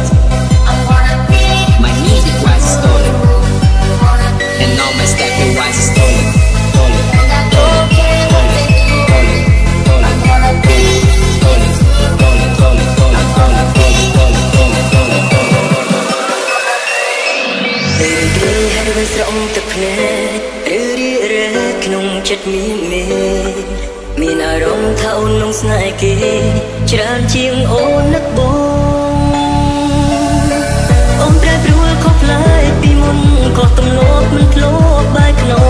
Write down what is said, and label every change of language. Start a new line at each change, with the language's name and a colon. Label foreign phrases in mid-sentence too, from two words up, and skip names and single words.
English: I'm gonna be. my music was stolen, Gonna be. and all my stepping was stolen. Stolen, And I don't care what they do. stolen, stolen, I'm gonna be. stolen, stolen, stolen, stolen, stolen, stolen, stolen, stolen, stolen.
Khmer: ពេលគ្រាហើយវិញស្រង់ទឹកភ្នែកឬរារែកក្នុងចិត្តមានអារម្មណ៍ថាអូននឹងស្នេហ៍គេច្រើនជាងអូននឹកបងអូនប្រែប្រួលខុសប្លែកពីមុនក៏ទំលាប់មិនធ្លាប់បែក